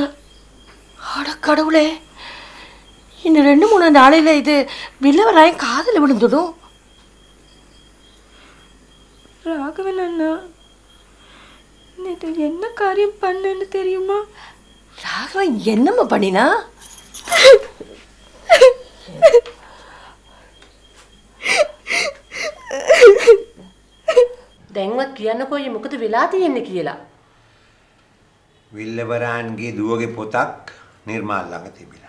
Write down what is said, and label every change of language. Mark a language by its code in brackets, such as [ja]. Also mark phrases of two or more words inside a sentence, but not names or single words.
[ta] அட கடவுளே, இன்னும் 2-3 நாளையில இது வில்லவராயம் காதில் விழுந்துடும். ராகவன் அண்ணா நேற்று என்ன காரியம் பண்ணன்னு தெரியுமா? ராகவன் என்னம்மா பண்ணினா? [si] දැන්වත් කියන්නකෝ මොකද වෙලා තියෙන්නේ කියලා. විල්ලවරාන්ගේ දුවගේ පොතක් නිර්මාල් ළඟ තිබිලා.